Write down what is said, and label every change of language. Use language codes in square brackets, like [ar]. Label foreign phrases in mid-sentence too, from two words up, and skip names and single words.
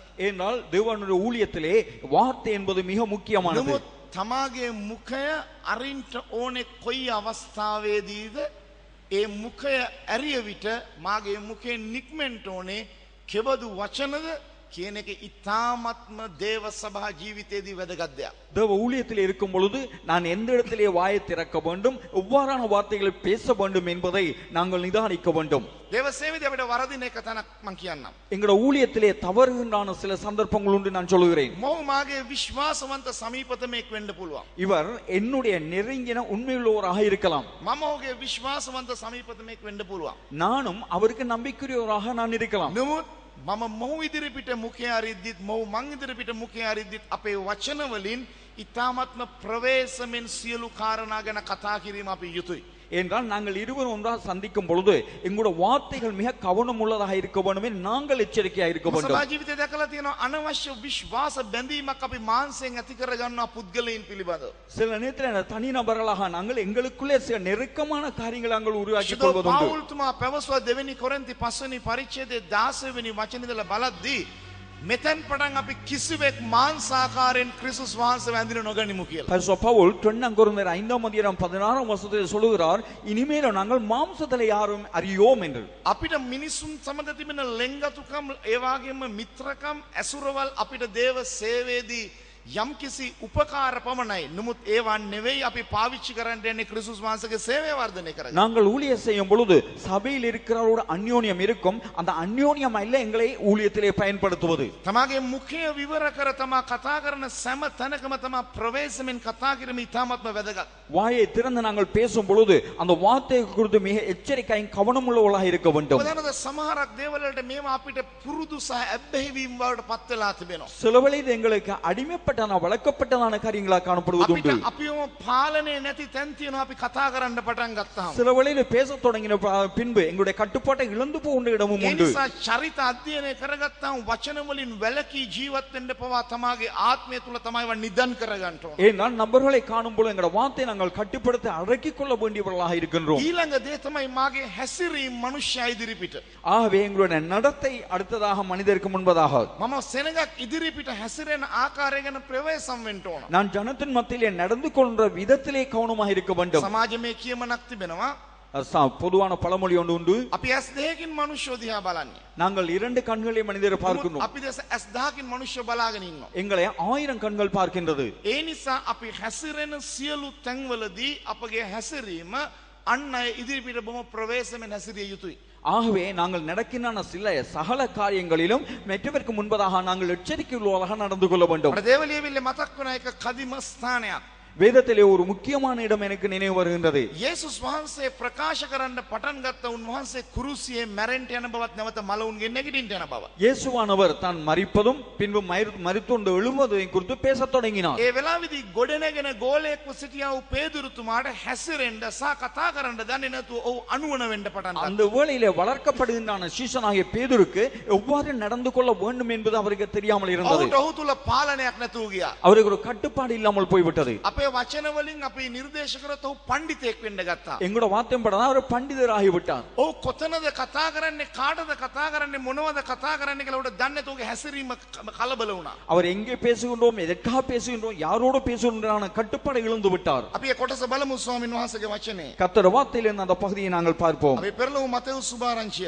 [ta] ஏனால் தேவனுடைய ஊழியத்திலே வார்த்தை என்பது மிக முக்கியமானது. [si] නමුත් තමාගේ මුඛය අරින්ට ඕනේ කොයි අවස්ථාවේදීද ඒ මුඛය ඇරිය විට මාගේ මුඛයෙන් නික්මෙන්න ඕනේ කෙබඳු වචනද කියන එක ඊ타ත්ම දේව සභා ජීවිතයේදී වැදගත් දෙයක්. [ta] தேவ ஊழியத்தில் இருக்கும் பொழுது நான் எந்த இடத்திலே வாயை திறக்க வேண்டும், எவ்வாறான வார்த்தைகளை பேச வேண்டும் என்பதை நாங்கள் நிதானிக்க வேண்டும். [si] දේව සේවයේදී අපිට වරදින එක තැනක් මම කියන්නම්. [ta] எங்களோட ஊழியத்திலே தவறுகின்றான சில சந்தர்ப்பங்கள் உண்டு நான் சொல்லுகிறேன். [si] මොහු මාගේ විශ්වාසවන්ත සමීපතමෙක් වෙන්න පුළුවන්. [ta] இவர் என்னுடைய நெருங்கின உண்மையுள்ளவராக இருக்கலாம். [si] මම ඔහුගේ විශ්වාසවන්ත සමීපතමෙක් වෙන්න පුළුවන්. [ta] நானும் அவருக்கு நம்பிக்கையுள்ளவராக நான் இருக்கலாம். [si] නමුත් මම මොහු ඉදිරිපිට මුඛය අරිද්දිත් මොහු මං ඉදිරිපිට මුඛය අරිද්දිත් අපේ වචන වලින් ඊ타ත්ම ප්‍රවේශමෙන් සියලු කාරණා ගැන කතා කිරීම අපි යුතුයි. [ta] என்றால் நாங்கள் இருவரும் ஒன்றாக சந்திக்கும் பொழுது எங்களுடைய வார்த்தைகள் மிக கவனம் உள்ளதாக இருக்க வேண்டும் என்று நாங்கள் எச்சரிக்கையாக இருக்க வேண்டும். [si] සභා ජීවිතය දැකලා තියෙනවා අනවශ්‍ය විශ්වාස බැඳීමක් අපි මානසිකයෙන් ඇති කර ගන්නවා පුද්ගලයන් පිළිබඳව. [ta] சில நேரத்தில் தனிநபர்களாக நாங்கள் எங்களுக்குள்ளே சில நெருக்கமான காரியங்களை நாங்கள் உருவாக்கிக் கொள்வதுண்டு. [si] පවුල්තුමා පැවසුවා දෙවෙනි කොරින්ති 5 වෙනි පරිච්ඡේදයේ 16 වෙනි වචනේදලා බලද්දී මෙතෙන් පටන් අපි කිසිවෙක් මාංශාකාරයෙන් ක්‍රිස්තුස් වහන්සේ වැඳින නොගනිමු කියලා. [ta] பரிசுத்த பவுல் 2 கொரிந்தியர் 5:16 வசனத்தில் சொல்லுகிறார், இனிமேல் நாங்கள் மாம்சத்திலே யாரும் அறியோம் என்று. [si] අපිට මිනිසුන් සමග තිබෙන ලෙන්ගතුකම් ඒ වගේම මිත්‍රකම් ඇසුරවල් අපිට දේව සේවයේදී යම්කිසි උපකාර පමණයි. නමුත් ඒවා නෙවෙයි අපි පාවිච්චි කරන්න යන්නේ ක්‍රිස්තුස් වහන්සේගේ சேவை වර්ධනය කරගන්න. [ta] நாங்கள் ஊழியம் செய்யும் பொழுது சபையில் இருக்கிறவரோட அந்யோன்யம் இருக்கும். அந்த அந்யோன்யம் அல்ல எங்களை ஊழியத்திலே பயன்படுத்துவது. [si] තමාගේ මුඛය විවර කර තමා කතා කරන සෑම තැනකම තමා ප්‍රවේශමෙන් කතා කිරීම ඉතාමත්ම වැදගත්. [ta] வாயை திறந்து நாங்கள் பேசும் பொழுது அந்த வார்த்தையை குறித்து மிக எச்சரிக்கையும் கவனமுள்ளவர்களாக இருக்க வேண்டும். [si] උදාහරණයක් සමහරක් දේවල්වලට මේවා අපිට පුරුදු සහ ඇබ්බැහිවීම වලට පත් වෙලා තිබෙනවා. [ta] சில வேளையில் எங்களுக்கு அடிமைப்பட்டதான வளர்க்கப்பட்டதான காரியங்களாக காணப்படுவது உண்டு. [si] අපිවම පාලනය නැති තැන් තියෙනවා අපි කතා කරන්න පටන් ගත්තාම. [ta] சில வேளையில் பேசத் தொடங்கின பின்பு எங்களுடைய கட்டுப்பாட்டை இழந்து போகின்ற இடமும் [si] ඒ [ta] உண்டு. [si] නිසා චරිත අධ්‍යයනය කරගත්තාම වචන වලින් වැළකී ජීවත් වෙන්න පවා තමාගේ ආත්මය තුල තමයි ව නිදන් කරගන්න ඕන. [ta] ஏனால் நபர்களை காணும் பொழுது எங்களுடைய வார்த்தை நாங்கள் கட்டுப்படுத்த அடக்கிக் கொள்ள வேண்டியவர்களாக இருக்கின்றோம். [si] ඊළඟ දේ තමයි මාගේ හැසිරීම මනුෂ්‍ය ඉදිරිපිට. [ta] ஆகவே எங்களுடைய நடத்தை அடுத்ததாக மனிதருக்கு முன்பதாக [si] මම සෙනඟක් ඉදිරිපිට හැසිරෙන ආකාරය ගැන ප්‍රවේශම් වෙන්න ඕන. [ta] நான் ஜனத்தின் மத்தியிலே நடந்து கொள்ற விதத்திலே கவனமாக இருக்க வேண்டும். [si] සමාජයේ කියමනක් තිබෙනවා. [ta] பொதுவான பழமொழி ஒன்று உண்டு. [si] අපි ඇස් දෙකකින් මනුෂ්‍යෝ දිහා බලන්නේ. [ta] நாங்கள் 2 கண்களை மனிதரை பார்க்கிறோம். [si] අපි ඇස් 10කින් මනුෂ්‍ය බලාගෙන ඉන්නවා. [ta] எங்களை 1000 கண்கள் பார்க்கின்றது. [si] ඒ නිසා අපි හැසිරෙන සියලු තැන්වලදී අපගේ හැසිරීම අන් අය ඉදිරිපිට බොහොම ප්‍රවේශමෙන් හැසිරිය යුතුයි. [ta] ஆகவே நாங்கள் நடக்கின்ற சில சகல காரியங்களிலும் மற்றவருக்கு முன்பதாக நாங்கள் எச்சரிக்கை உள்ளவர்களாக நடந்து கொள்ள வேண்டும். [si] අපේ දේවලියවිල්ලේ මතක් වුණා එක කදිම ස්ථානයක්. [ta] வேதத்திலே ஒரு முக்கியமான இடம் எனக்கு நினைவு வருகின்றது. [si] යේසුස් වහන්සේ ප්‍රකාශ කරන්න පටන් ගත්ත උන්වහන්සේ කුරුසියේ මැරෙන්න යන බවත් නැවත මලවුන්ගෙන් නැගිටින්න යන බව. [ta] இயேசுவானவர் தான் மரிப்பதும் பின்பு மரித்துண்டு எழும்பதையும் குறித்து பேசத் தொடங்கினார். [si] ඒ වෙලාවේදී ගොඩනැගෙන ගෝලයෙක්ව සිටියා වූ පේදුරුතුමාට හැසිරෙන්න සහ කතා කරන්න දන්නේ නැතුව ඔහු අනුවන වෙන්න පටන් ගත්තා. [ta] அந்த வேளையிலே வளர்க்கப்படுகின்ற சீஷனாகிய பேதுருக்கு எவ்வாறு நடந்து கொள்ள வேண்டும் என்பது அவருக்கு தெரியாமல் இருந்தது. [si] ඔහු තුල පාලනයක් නැතුව ගියා. [ta] அவருக்கு ஒரு கட்டுப்பாடு இல்லாமல் போய்விட்டது. [si] අපේ වචන වලින් අපි නිර්දේශ කරත් ඔහු පඬිතෙක් වෙන්න ගත්තා. [ta] எங்களோட வார்த்தையும் படதான் அவர் பண்டிதராகி விட்டார். [si] ඔහු කොතනද කතා කරන්නේ කාටද කතා කරන්නේ මොනවද කතා කරන්නේ කියලා උඩ දන්නේ නැතුව හැසිරීම කලබල වුණා. [ta] அவர் எங்கே பேசுகின்றோம், எதற்காக பேசுகின்றோம், யாரோடு பேசுகின்றோம் கட்டுப்பாடு இழந்து விட்டார். [si] අපි ඒ කොටස බලමු ස්වාමීන් වහන්සේගේ වචනේ. [ta] கர்த்தர் வார்த்தையிலிருந்து அந்த பகுதியை நாங்கள் பார்ப்போம். [si] අපි පෙරළමු මතෙව් සුභාරංචියට.